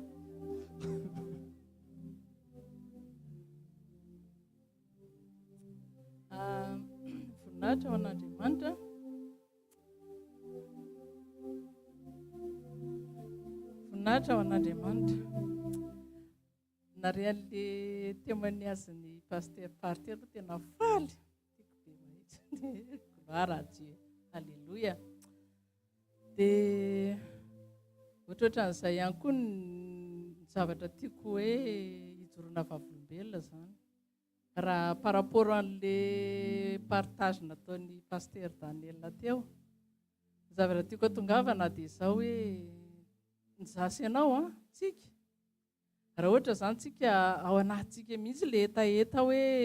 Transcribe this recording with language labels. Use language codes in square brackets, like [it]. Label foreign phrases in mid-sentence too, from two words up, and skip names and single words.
[mg] voninahitra ho an'Andriamanitra voninahitra ho an'Andriamanitra narean'le témoignage-ny paster party aloha tena faly tiako be mahitsy [fr] gloire à Dieu [mg] alléluia dia ohatrohatran'izay ihany koa ny zavatra tiako hoe hijorona vavolombelona zany raha [fr] par rapport [mg] an'le partage nataony paster Daniel teo zavatra tiako atongavana dia izao hoe nizasy ianao tsika raha ohatra zany tsika ao anatintsika mihitsy le etaeta hoe